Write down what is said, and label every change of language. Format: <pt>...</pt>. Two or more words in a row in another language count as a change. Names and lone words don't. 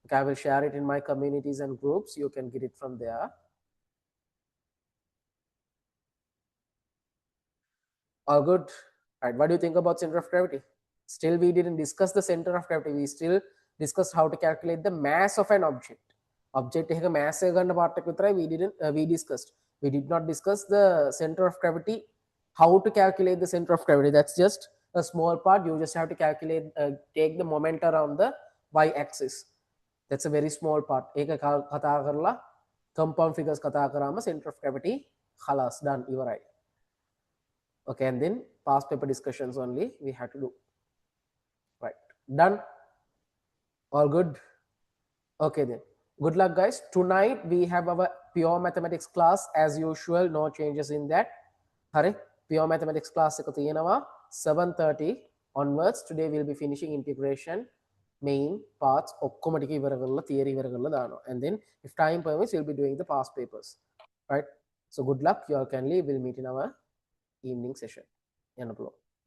<en>Okay, I will share it in my communities and groups. You can get it from there. All good. Right. What do you think about center of gravity? Still, we didn't discuss the center of gravity. We still discussed how to calculate the mass of an object.</en> <si>Object එක mass එක ගන්න part එක විතරයි</si> <en>we didn't we discussed. We did not discuss the center of gravity. How to calculate the center of gravity? That's just a small part. You just have to calculate, take the moment around the y-axis. That's a very small part.</en> <si>ඒක කතා කරලා</si> <en>compound figures</en> <si>කතා කරාම</si> <en>center of gravity</en> <si>خلاص done ඉවරයි.</si> <en>Okay, and then past paper discussions only we have to do. Right, done. All good. Okay then, good luck guys. Tonight we have our pure mathematics class as usual, no changes in that. Hari, pure mathematics class</en> <si>එක තියෙනවා</si> <en>7:30 onwards. Today we'll be finishing integration main parts</en> <si>ඔක්කොම ටික ඉවර කරලා theory ඉවර කරලා දානවා,</si> <en>and then if time permits we'll be doing the past papers. Right, so good luck. You all can leave. We'll meet in our evening session.</en> <si>යන්න පුළුවන්.</si>